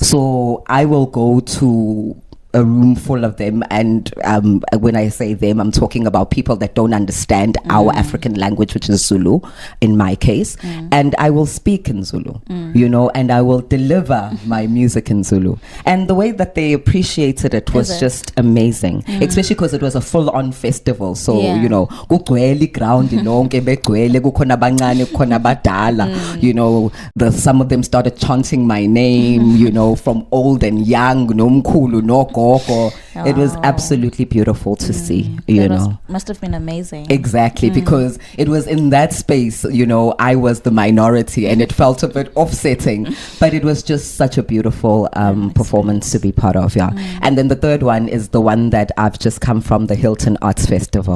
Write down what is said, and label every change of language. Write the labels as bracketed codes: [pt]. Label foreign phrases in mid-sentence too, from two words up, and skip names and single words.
[en] So I will go to a room full of them, and when I say them, I'm talking about people that don't understand our African language, which is Zulu in my case, and I will speak in Zulu, you know, and I will deliver my music in Zulu. And the way that they appreciated it was just amazing, especially because it was a full-on festival. So you know, [zu] kugcwele ground lonke begcwele, kukhona abancane kukhona abadala, [en] you know, some of them started chanting my name, you know, from old and young, nomkhulu no. It was absolutely beautiful to see, you know. Must have been amazing. Exactly, because it was in that space, you know, I was the minority and it felt a bit offsetting, but it was just such a beautiful performance to be part of, And then the third one is the one that I've just come from, the Hilton Arts Festival.